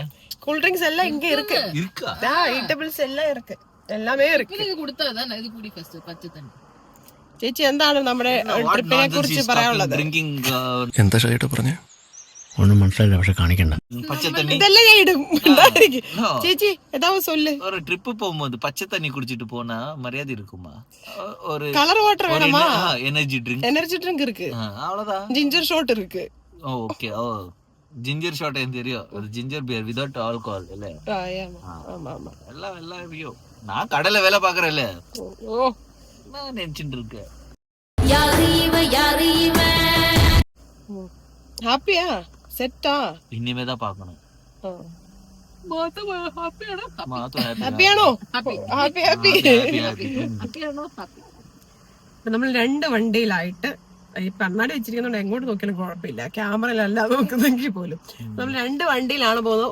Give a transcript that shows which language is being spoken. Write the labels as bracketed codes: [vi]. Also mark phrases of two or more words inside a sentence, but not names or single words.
[en] cool drinks [ml] എല്ലാം ഇങ്ങ ഇருக்கு, ഈറ്റബിൾസ് എല്ലാം ഇருக்கு, എല്ലാമേ ഇருக்கு. ചേച്ചി എന്താണ് നമ്മുടെ ട്രിപ്പിനെ കുറിച്ച് പറയാനുള്ളത്? എന്താ ചേട്ടാ പറഞ്ഞേ? ഒന്നും മനസ്സിലായില്ല, പക്ഷെ കാണിക്കണ്ട. ഇതെല്ലാം ഞാൻ ഇടും. ചേച്ചി ഏതാ சொல்லு. [ta] ஒரு ட்ரிப் போகும்போது பச்சை தண்ணி குடிச்சிட்டு போனா மரியாதை இருக்குமா? ஒரு [en] colour water [ta] வேணுமா? எனர்ஜி ட்ரிங்க் இருக்கு, அவ்வளவுதான். [en] ginger shot [ta] இருக்கு. ஓகே. ஓ [en] ginger shot [ta] எனக்கு தெரியும், அது [en] ginger beer without alcohol [ta] இல்ல. ஆமா ஆமா, எல்லாம் ஐயோ, நான் கடையில வேலை பாக்குறேன்ல, ஓ நான் நினைச்சிட்டு இருக்கேன். ஹாப்பியா செட்டா? இனிமேதான் பாக்கணும். [ml] നമ്മൾ 2 വണ്ടിയിലായിട്ട് ഈ കണ്ണാടി വെച്ചിരിക്കുന്നുണ്ട്, എങ്ങോട്ട് നോക്കിയാലും കുഴപ്പമില്ല, ക്യാമറയിലല്ല നോക്കുന്നെങ്കിൽ പോലും. നമ്മൾ 2 വണ്ടിയിലാണ് പോകുന്നത്.